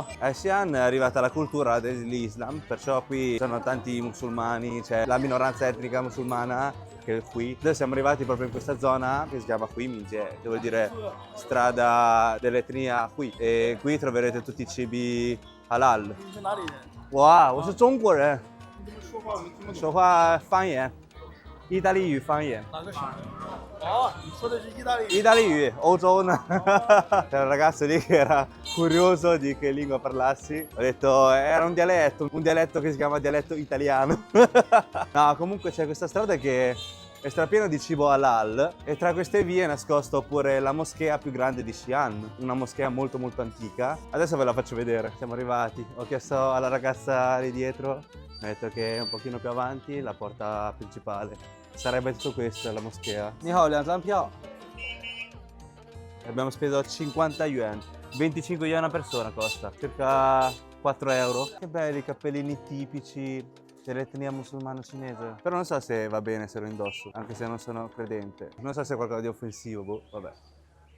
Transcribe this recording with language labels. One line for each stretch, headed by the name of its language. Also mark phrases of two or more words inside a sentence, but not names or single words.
Italian: A Xi'an è arrivata la cultura dell'Islam, perciò qui sono tanti musulmani, c'è la minoranza etnica musulmana che è qui. Noi siamo arrivati proprio in questa zona che si chiama Huiminjie, che vuol dire strada dell'etnia Hui, e qui troverete tutti i cibi halal.
Chinese: Wow, 我是中国人，说话方言，意大利语方言。
Italian: Oh, il sole di Italia. Italia, Ozone. C'era un ragazzo lì che era curioso di che lingua parlassi. Ho detto era un dialetto che si chiama dialetto italiano. No, comunque c'è questa strada che è strapiena di cibo halal e tra queste vie è nascosto pure la moschea più grande di Xi'an, una moschea molto antica. Adesso ve la faccio vedere. Siamo arrivati. Ho chiesto alla ragazza lì dietro, mi ha detto che è un pochino più avanti la porta principale. Sarebbe tutto questo, la moschea.
Chinese: 你好，2 张票.
Italian: Abbiamo speso 50 yuan, 25 yuan a persona costa, circa 4 euro. Che belli i cappellini tipici dell'etnia musulmana cinese. Però non so se va bene se lo indosso, anche se non sono credente. Non so se è qualcosa di offensivo, boh, vabbè.